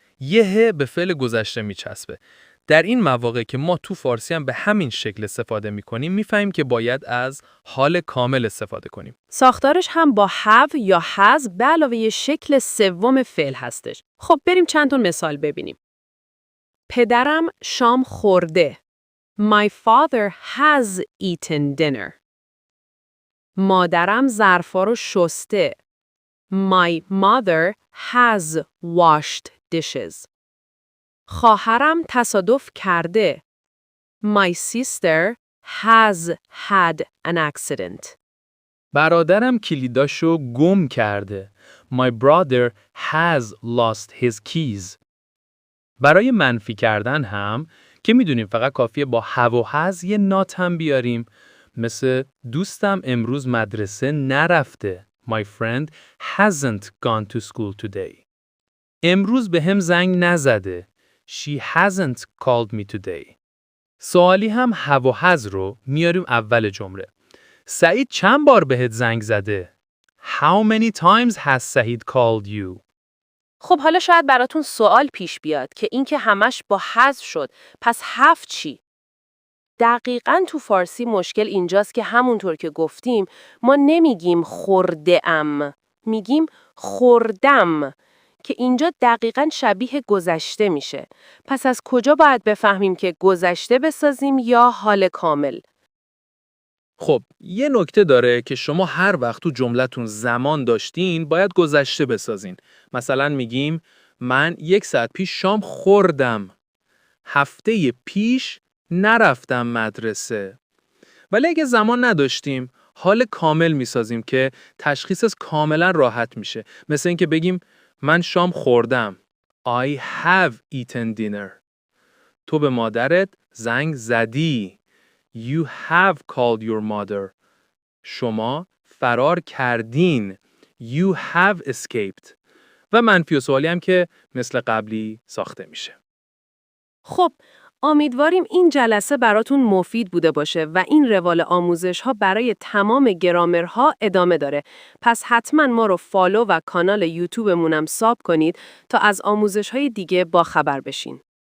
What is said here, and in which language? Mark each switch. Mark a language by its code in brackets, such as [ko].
[fa] یه ه به فعل گذشته میچسبه. در این مواقع که ما تو فارسی هم به همین شکل استفاده میکنیم، میفهمیم که باید از حال کامل استفاده کنیم. ساختارش هم با have یا has به علاوه شکل سوم فعل هستش. خب بریم چند تا مثال ببینیم. پدرم شام خورده. [en] My father has eaten dinner. [fa] مادرم ظرفا رو شسته. [en] My mother has washed dishes. [fa] خواهرم تصادف کرده. [en] My sister has had an accident. [fa] برادرم کلیداشو گم کرده. [en] My brother has lost his keys. [fa] برای منفی کردن هم که میدونیم فقط کافیه با have و has یه not هم بیاریم. مثل دوستم امروز مدرسه نرفته. [en] My friend hasn't gone to school today. [fa] امروز به هم زنگ نزده. [en] She hasn't called me today. [fa] سوالی هم have و has رو میاریم اول جمله. سعید چند بار بهت زنگ زده؟ [en] How many times has Sahid called you? [fa] خب حالا شاید براتون سوال پیش بیاد که این که همش با has شد. پس have چی؟ دقیقاً تو فارسی مشکل اینجاست که همونطور که گفتیم ما نمیگیم خورده ام. میگیم خوردم که اینجا دقیقاً شبیه گذشته میشه. پس از کجا باید بفهمیم که گذشته بسازیم یا حال کامل؟ خب یه نکته داره که شما هر وقت تو جملتون زمان داشتین باید گذشته بسازین. مثلا میگیم من 1 ساعت پیش شام خوردم. هفته پیش نرفتم مدرسه. ولی اگه زمان نداشتیم حال کامل میسازیم که تشخیصش کاملا راحت میشه. مثل اینکه بگیم من شام خوردم. [en] I have eaten dinner. [fa] تو به مادرت زنگ زدی. [en] You have called your mother. [fa] شما فرار کردین. [en] You have escaped. [fa] و منفی و سوالی هم که مثل قبلی ساخته میشه. خب امیدواریم این جلسه براتون مفید بوده باشه و این روال آموزش ها برای تمام گرامرها ادامه داره. پس حتما ما رو فالو و کانال یوتیوبمونم ساب کنید تا از آموزش های دیگه با خبر بشین.